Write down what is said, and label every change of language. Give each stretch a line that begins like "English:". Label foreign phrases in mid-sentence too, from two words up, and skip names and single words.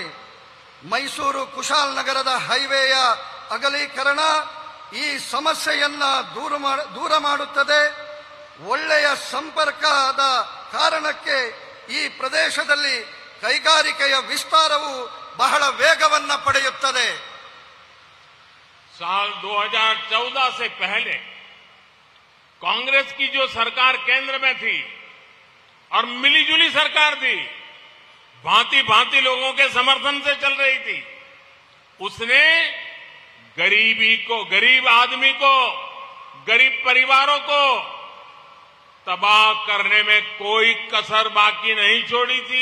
Kannada: ಮೈಸೂರು ಕುಶಾಲನಗರದ ಹೈವೇಯ ಅಗಲೀಕರಣ ಈ ಸಮಸ್ಯೆಯನ್ನ ದೂರ ಮಾಡುತ್ತದೆ. ಒಳ್ಳೆಯ ಸಂಪರ್ಕದ ಕಾರಣಕ್ಕೆ ಈ ಪ್ರದೇಶದಲ್ಲಿ ಕೈಗಾರಿಕೆಯ ವಿಸ್ತಾರವು ಬಹಳ ವೇಗವನ್ನು ಪಡೆಯುತ್ತದೆ.
Hindi: साल 2014 से पहले कांग्रेस की जो सरकार केंद्र में थी और मिलीजुली सरकार थी, भांति भांति लोगों के समर्थन से चल रही थी, उसने गरीब आदमी को, गरीब परिवारों को तबाह करने में कोई कसर बाकी नहीं छोड़ी थी।